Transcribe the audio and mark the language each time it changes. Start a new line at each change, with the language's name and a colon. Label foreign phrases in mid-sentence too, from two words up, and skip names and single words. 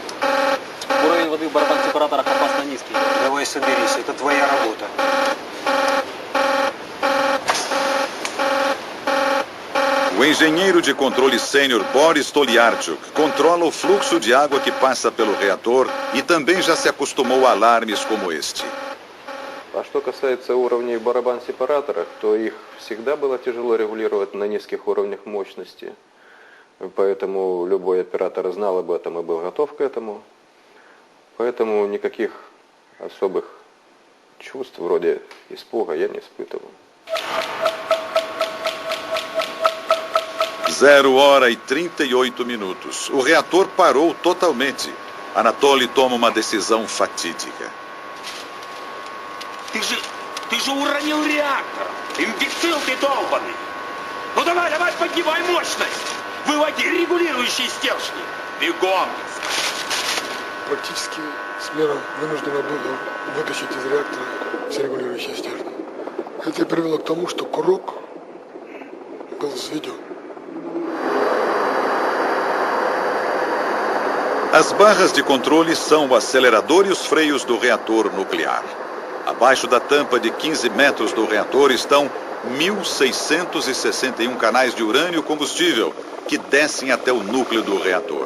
Russian: Уровень воды в барабанах сепараторах опасно низкий. Давай соберись, это твоя работа.
Portuguese: O engenheiro de controle sênior Boris Toliarchuk controla o fluxo de água que passa pelo reator e também já se acostumou a alarmes como este.
Russian: А что касается уровней барабан-сепараторов, то их всегда было тяжело регулировать на низких уровнях мощности. Поэтому любой оператор знал об этом и был готов к этому. Поэтому никаких особых чувств вроде испуга я не испытывал.
Portuguese: 0h38. O reator parou totalmente. Anatoly toma uma decisão fatídica.
Russian: Ты же уронил реактор! Имбецил ты долбанный! Ну давай, поднимай мощность! Выводи регулирующие стержни! Бегом! Практически смена вынуждена была вытащить из реактора все регулирующие стержни. Это привело к тому, что курок был взведен.
Portuguese: As barras de controle são o acelerador e os freios do reator nuclear. Abaixo da tampa de 15 metros do reator estão 1.661 canais de urânio combustível que descem até o núcleo do reator.